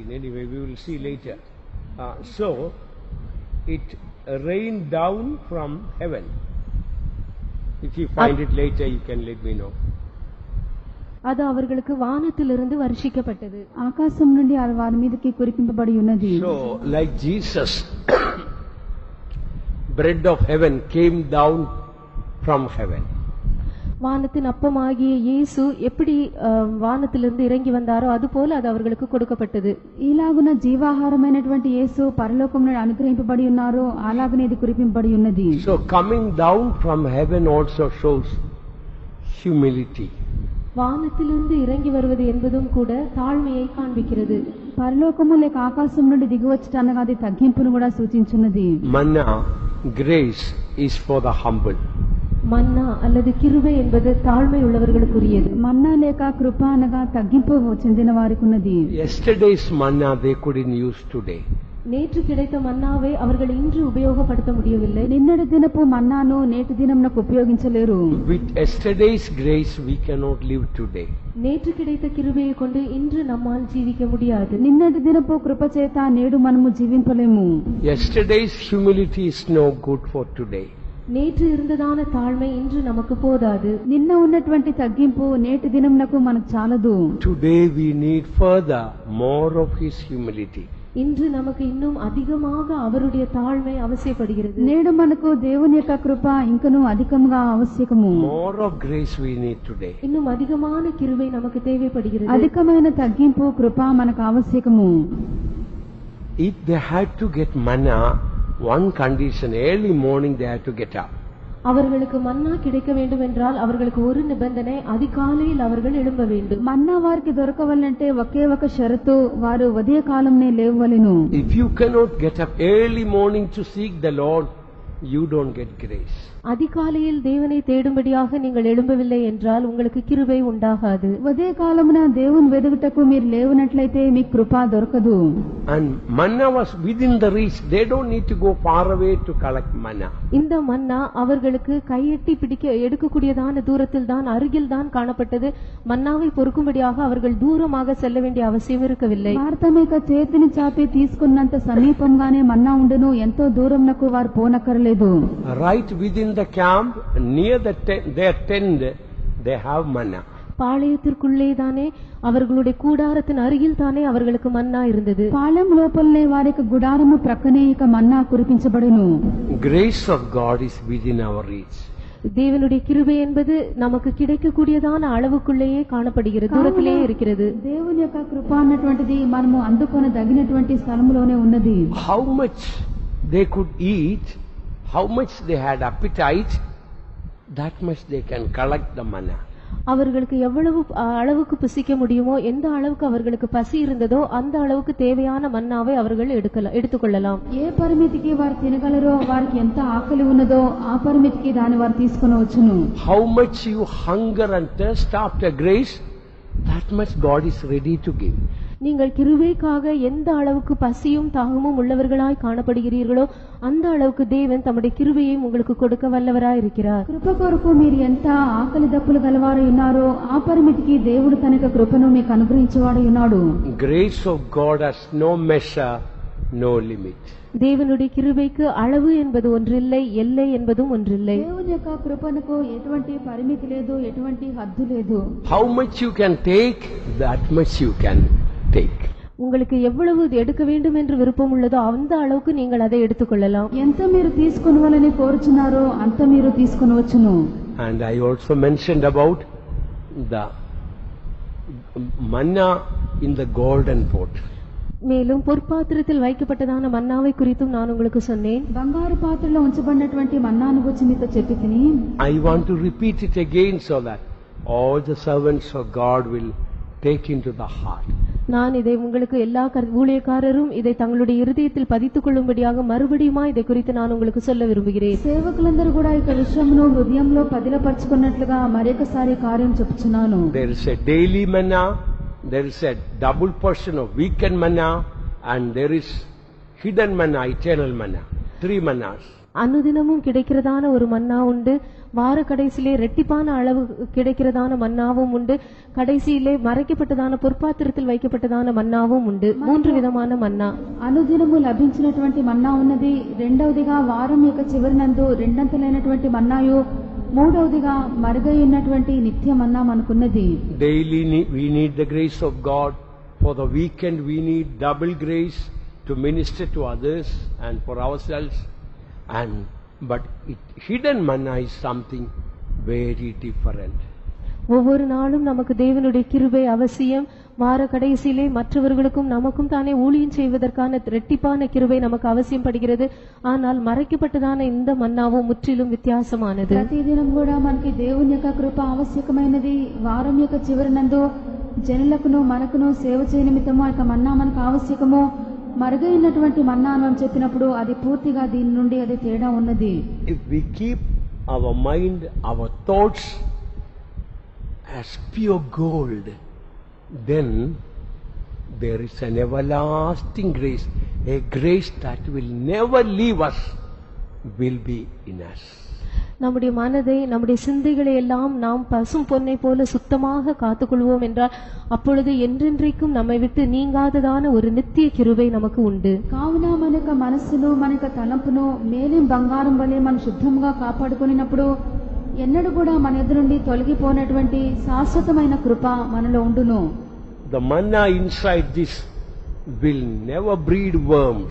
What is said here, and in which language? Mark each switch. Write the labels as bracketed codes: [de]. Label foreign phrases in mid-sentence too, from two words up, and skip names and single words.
[en] Anyway, we will see later. So, it rained down from heaven. If you find it later, you can let me know. [ta] அது அவர்களுக்கு வானத்திலிருந்து வருஷிக்கப்பட்டது. [te] ఆకాశం నుండి అది వారి మీదకి కురిపింపబడి ఉన్నది. [en] So, like Jesus, bread of heaven came down from heaven. [ta] வானத்தின் அப்பமாகிய இயேசு எப்படி வானத்திலிருந்து இறங்கி வந்தாரோ அதுபோல அது அவர்களுக்கு கொடுக்கப்பட்டது. [te] ఇలాగున జీవాహారమైనటువంటి యేసు పరలోకం నుండి అనుగ్రహింపబడి ఉన్నారో అలాగనే ఇది కురిపింపబడి ఉన్నది. [en] So coming down from heaven also shows humility. [ta] வானத்திலிருந்து இறங்கி வருவது என்பதும் கூட தாழ்மையை காண்பிக்கிறது. [te] పరలోకము లేక ఆకాశం నుండి దిగివచ్చుట అనగా అది తగ్గింపును కూడా సూచించున్నది. [en] Manna, grace, is for the humble. [ta] మన్నా அல்லது கிருபை என்பது தாழ்மை உள்ளவர்களுக்குரியது. [te] మన్నా లేక కృప అనగా తగ్గింపు చెందిన వారికి ఉన్నది. [en] Yesterday's manna they couldn't use today. [ta] நேற்று கிடைத்த மன்னாவை அவர்கள் இன்று உபயோகப்படுத்த முடியவில்லை. [te] నిన్నటి దినపు మన్నాను నేటి దినమునకు ఉపయోగించలేరు. [en] With yesterday's grace we cannot live today. [ta] நேற்று கிடைத்த கிருபையை கொண்டு இன்று நம்மால் ஜீவிக்க முடியாது. [te] నిన్నటి దినపు కృప చేత నేడు మనము జీవింపలేము. [en] Yesterday's humility is no good for today. [ta] நேற்று இருந்ததான தாழ்மை இன்று நமக்கு போதாது. [te] నిన్న ఉన్నటువంటి తగ్గింపు నేటి దినమునకు మనకు చాలదు. [en] Today we need further more of His humility. [ta] இன்று நமக்கு இன்னும் அதிகமாக அவருடைய தாழ்மை அவசியப்படுகிறது. [te] నేడు మనకు దేవుని యొక్క కృప ఇంకను అధికంగా ఆవశ్యకము. [en] More of grace we need today. [ta] இன்னும் அதிகமான கிருபை நமக்கு தேவைப்படுகிறது. [te] అధికమైన తగ్గింపు కృప మనకు ఆవశ్యకము. [en] If they had to get manna, one condition, early morning they had to get up. [ta] அவர்களுக்கு மன்னா கிடைக்க வேண்டும் என்றால் அவர்களுக்கு ஒரு நிபந்தனை, அதிகாலையில் அவர்கள் எழும்ப வேண்டும். [te] మన్నా వారికి దొరకవాలంటే ఒకే ఒక షరతు, వారు ఉదయ కాలంనే లేవవలెను. [en] If you cannot get up early morning to seek the Lord, you don't get grace. [ta] அதிகாலையில் தேவனை தேடும்படியாக நீங்கள் எழும்பவில்லை என்றால் உங்களுக்கு கிருபை உண்டாகாது. [te] ఉదయ కాలమున దేవుని వెదుగుటకు మీరు లేవనట్లయితే మీకు కృప దొరకదు. [en] And manna was within the reach. They don't need to go far away to collect manna. [ta] இந்த மன்னா அவர்களுக்கு கையெட்டி பிடிக்க எடுக்கக்கூடியதான தூரத்தில் தான், அருகில் தான் காணப்பட்டது. மன்னாவை பொறுக்கும்படியாக அவர்கள் தூரமாக செல்ல வேண்டிய அவசியம் இருக்கவில்லை. [te] భారతం యొక్క చేతిని చాపి తీసుకున్నంత సమీపంగానే మన్నా ఉండును, ఎంతో దూరంనకు వారు పోనక్కర్లేదు. [en] Right within the camp, near their tent, they have manna. [ta] பாளையத்திற்குள்ளே தானே, அவர்களுடைய கூடாரத்தின் அருகில் தானே அவர்களுக்கு மன்னா இருந்தது. [te] పాలెం లోపలనే వారికి గుడారము ప్రక్కనే ఇక మన్నా కురిపించబడును. [en] Grace of God is within our reach. [ta] தேவனுடைய கிருபை என்பது நமக்கு கிடைக்கக்கூடியதான அளவுக்குள்ளேயே காணப்படுகிறது, தூரத்திலேயே இருக்கிறது. [te] దేవుని యొక్క కృప అన్నటువంటిది మనము అందుకొనదగినటువంటి స్థలములోనే ఉన్నది. [en] How much they could eat, how much they had appetite, that much they can collect the manna. [ta] அவர்களுக்கு எவ்வளவு அளவுக்கு புசிக்க முடியுமோ, எந்த அளவுக்கு அவர்களுக்கு பசி இருந்ததோ அந்த அளவுக்கு தேவையான மன்னாவை அவர்கள் எடுத்துக்கொள்ளலாம். [te] ఏ పరిమితికి వారు తినగలరో, వారికి ఎంత ఆకలి ఉన్నదో ఆ పరిమితికి దాన్ని వారు తీసుకొనవచ్చును. [en] How much you hunger and thirst after grace, that much God is ready to give. [ta] நீங்கள் கிருபைக்காக எந்த அளவுக்கு பசியும் தாகமும் உள்ளவர்களாய் காணப்படுகிறீர்களோ அந்த அளவுக்கு தேவன் தம்முடைய கிருபையை உங்களுக்கு கொடுக்க வல்லவராய் இருக்கிறார். [te] కృప కొరకు మీరు ఎంత ఆకలి దప్పులు గలవారై ఉన్నారో ఆ పరిమితికి దేవుడు తన యొక్క కృపను మీకు అనుగ్రహించేవాడై ఉన్నాడు. [en] Grace of God has no measure, no limit. [ta] தேவனுடைய கிருபைக்கு அளவு என்பது ஒன்றில்லை, எல்லை என்பதும் ஒன்றில்லை. [te] దేవుని యొక్క కృపకు ఎటువంటి పరిమితి లేదు, ఎటువంటి హద్దు లేదు. [en] How much you can take, that much you can take. [ta] உங்களுக்கு எவ்வளவு எடுக்க வேண்டும் என்று விருப்பம் உள்ளதோ அந்த அளவுக்கு நீங்கள் அதை எடுத்துக்கொள்ளலாம். [te] ఎంత మీరు తీసుకొనవాలని కోరుచున్నారో అంత మీరు తీసుకొనవచ్చును. [en] And I also mentioned about the manna in the golden pot. [ta] மேலும் பொற்பாத்திரத்தில் வைக்கப்பட்டதான மன்னாவை குறித்தும் நான் உங்களுக்கு சொன்னேன். [te] బంగారు పాత్రలో ఉంచబడినటువంటి మన్నాను గురించి మీతో చెప్పి తిని [en] I want to repeat it again so that all the servants of God will take into the heart. [ta] நான் இதை உங்களுக்கு எல்லா ஊழியக்காரரும் இதை தங்களுடைய இருதயத்தில் பதித்துக் கொள்ளும்படியாக மறுபடியுமா இதை குறித்து நான் உங்களுக்கு சொல்ல விரும்புகிறேன். [te] సేవకులందరూ కూడా ఈ విషయమును హృదయంలో పదిలపర్చుకున్నట్లుగా మరొకసారి కార్యం చెప్పుచున్నాను. [en] There is a daily manna, there is a double portion of weekend manna, and there is hidden manna, eternal manna. 3 mannas. [ta] அனுதினமும் கிடைக்கிறதான ஒரு மன்னா உண்டு, வார கடைசியிலே ரெட்டிப்பான அளவு கிடைக்கிறதான மன்னாவும் உண்டு, கடைசியிலே மறைக்கப்பட்டதான பொற்பாத்திரத்தில் வைக்கப்பட்டதான மன்னாவும் உண்டு. [te] 3 విధమైన మన్నా. అనుదినము లభించినటువంటి మన్నా ఉన్నది, రెండవదిగా వారం యొక్క చివరినందు రెండంతలైనటువంటి మన్నాయు, మూడవదిగా మరుగైనటువంటి నిత్య మన్నా మనకున్నది. [en] Daily we need the grace of God. For the weekend we need double grace to minister to others and for ourselves. But hidden manna is something very different. [ta] ஒவ்வொரு நாளும் நமக்கு தேவனுடைய கிருபை அவசியம். வார கடைசியிலே மற்றவர்களுக்கும் நமக்கும் தானே ஊழியம் செய்வதற்கான இரட்டிப்பான கிருபை நமக்கு அவசியம் படுகிறது. ஆனால் மறைக்கப்பட்டதான இந்த மன்னாவும் முற்றிலும் வித்தியாசமானது. [te] ప్రతిదినం కూడా మనకి దేవుని యొక్క కృప ఆవశ్యకమైనది. వారం యొక్క చివరినందు జనులకును మనకును సేవ చేయ నిమిత్తము ఆ మన్నా మనకు ఆవశ్యకము. మరుగైనటువంటి మన్నా అని చెప్పినప్పుడు అది పూర్తిగా దీని నుండి అది తేడా ఉన్నది. [en] If we keep our mind, our thoughts as pure gold, then there is an everlasting grace, a grace that will never leave us, will be in us. [ta] நம்முடைய மனதை நம்முடைய சிந்தைகளை எல்லாம் நாம் பசும் பொன்னை போல சுத்தமாக காத்துக்கொள்வோம் என்றால் அப்பொழுது என்றென்றைக்கும் நம்மை விட்டு நீங்காததான ஒரு நித்திய கிருபை நமக்கு உண்டு. [te] కావున మన యొక్క మనస్సును మన యొక్క తలంపును మేలిం బంగారం వలె మనం శుద్ధంగా కాపాడుకున్నప్పుడు ఎన్నడూ కూడా మన ఎదురు నుండి తొలగిపోయినటువంటి శాశ్వతమైన కృప మనలో ఉండును. [en] The manna inside this will never breed worms.